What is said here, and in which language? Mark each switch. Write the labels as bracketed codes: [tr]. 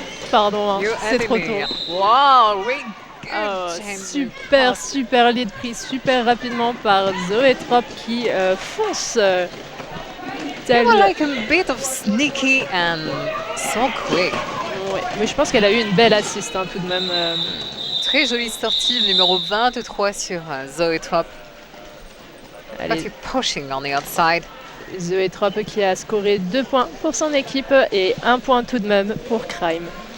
[fr] Pardon, hein, c'est trop tôt. [en] Wow, really good [fr] super lead pris super rapidement par Zoetrop qui fonce. [en] They were like a bit of sneaky and so quick. [fr] Ouais, mais je pense qu'elle a eu une belle assist tout de même. Très jolie sortie, le numéro 23 sur Zoe Trop. Allez, [en] Pushing on the outside. [fr] Zoe Trop qui a scoré 2 points pour son équipe et 1 point tout de même pour Crime.